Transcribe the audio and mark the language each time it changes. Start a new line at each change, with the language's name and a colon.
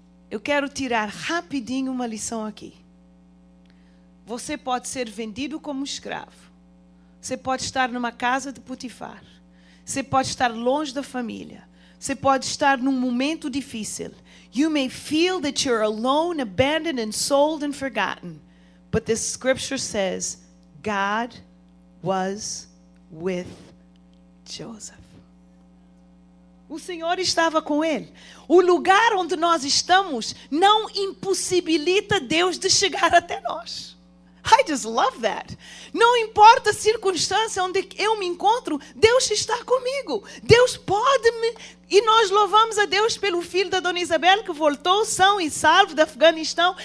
Portuguese: Eu quero tirar rapidinho uma lição aqui. Você pode ser vendido como escravo. Você pode estar numa casa de Potifar. Você pode estar longe da família. Você pode estar num momento difícil.
English: You may feel that you're alone, abandoned, and sold and forgotten. But the scripture says, God was with Joseph.
Portuguese: O Senhor estava com ele. O lugar onde nós estamos não impossibilita Deus de chegar até nós.
English: I just love that.
Portuguese: Não importa a circunstância onde eu me encontro, Deus está comigo. Deus pode me... E nós louvamos a Deus pelo filho da Dona Isabel que voltou são e salvo do Afeganistão.